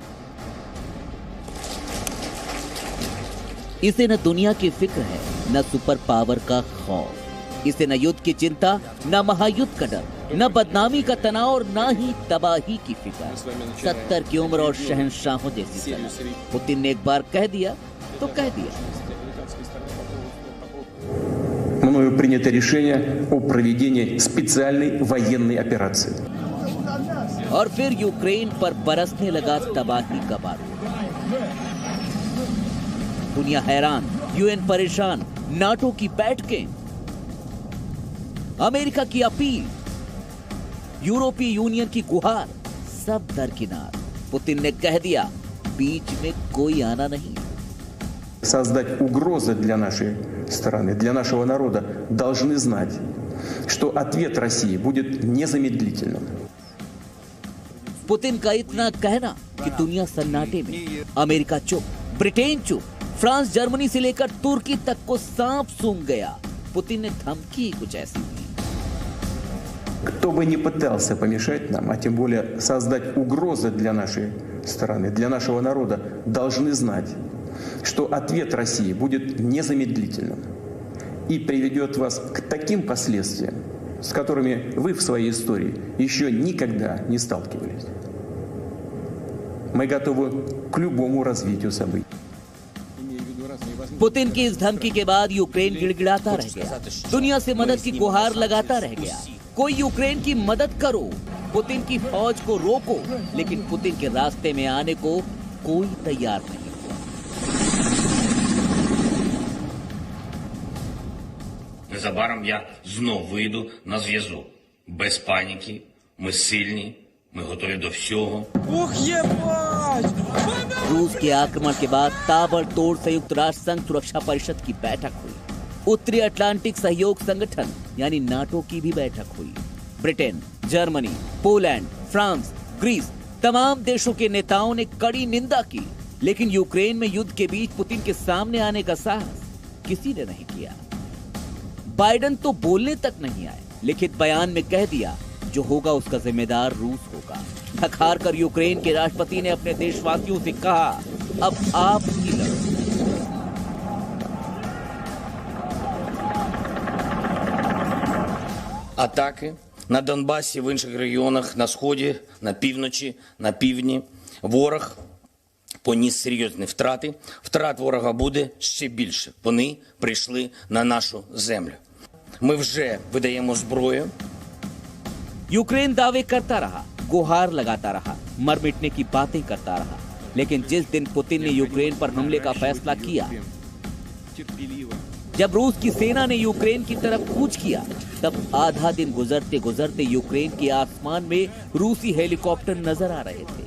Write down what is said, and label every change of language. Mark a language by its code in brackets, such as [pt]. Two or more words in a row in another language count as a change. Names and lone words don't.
[hi] इसे न दुनिया की फिक्र है, न [en] super power [hi] का खौफ। इसे न युद्ध की चिंता, न महायुद्ध का डर, न बदनामी का तनाव और न ही तबाही की फिक्र। 70 की उम्र और शहंशाहों जैसी सलाह। पुतिन ने एक बार कह दिया तो कह दिया। [ru] Мною принято решение о проведении специальной военной операции. [hi] और फिर यूक्रेन पर बरसने लगा तबाही का बारूद। दुनिया हैरान, यूएन परेशान, नाटो की बैठकें, अमेरिका की अपील, यूरोपीय यूनियन की गुहार, सब दरकिनार। पुतिन ने कह दिया बीच में कोई आना नहीं। [ru] Создать угрозы для нашей страны, для нашего народа, должны знать, что ответ России будет незамедлительным. [hi] पुतिन का इतना कहना कि दुनिया सन्नाटे में, अमेरिका चुप, ब्रिटेन चुप, फ्रांस जर्मनी से लेकर तुर्की तक को सांप सूंघ गया। पुतिन ने धमकी कुछ ऐसी दी। [ru] Кто бы ни пытался помешать нам, а тем более создать угрозы для нашей страны, для нашего народа, должны знать, что ответ России будет незамедлительным и приведет вас к таким последствиям, с которыми вы в своей истории еще никогда не сталкивались. Мы готовы к любому развитию событий. [hi] पुतिन की इस धमकी के बाद यूक्रेन गिड़गिड़ाता रह गया, दुनिया से मदद की गुहार लगाता रह गया। कोई यूक्रेन की मदद करो, पुतिन की फौज को रोको, लेकिन पुतिन के रास्ते में आने को कोई तैयार नहीं। [uk] Незабаром я знов вийду на зв'язок. Без паніки, ми сильні, ми готові до всього. [hi] रूस के आक्रमण के बाद ताबड़तोड़ संयुक्त राष्ट्र संघ सुरक्षा परिषद की बैठक हुई। उत्तरी अटलांटिक सहयोग संगठन यानी नाटो की भी बैठक हुई। ब्रिटेन, जर्मनी, पोलैंड, फ्रांस, ग्रीस, तमाम देशों के नेताओं ने कड़ी निंदा की, लेकिन यूक्रेन में युद्ध के बीच पुतिन के सामने आने का साहस किसी ने नहीं किया। बाइडेन तो बोलने तक नहीं आए, लिखित बयान में कह दिया जो होगा उसका जिम्मेदार रूस होगा। थक हार कर यूक्रेन के राष्ट्रपति ने अपने देशवासियों से कहा, अब आप ही लड़ो। [uk] Атаки на Донбасі, в інших регіонах, на Сході, на півночі, на півдні. Ворог поніс серйозні втрати. Втрат ворога буде ще більше. Вони прийшли на нашу землю. Ми вже видаємо зброю. [hi] यूक्रेन दावे करता रहा, गुहार लगाता रहा, मर मिटने की बातें करता रहा, लेकिन जिस दिन पुतिन ने यूक्रेन पर हमले का फैसला किया, जब रूस की सेना ने यूक्रेन की तरफ कूच किया, तब आधा दिन गुजरते गुजरते यूक्रेन के आसमान में रूसी हेलीकॉप्टर नजर आ रहे थे।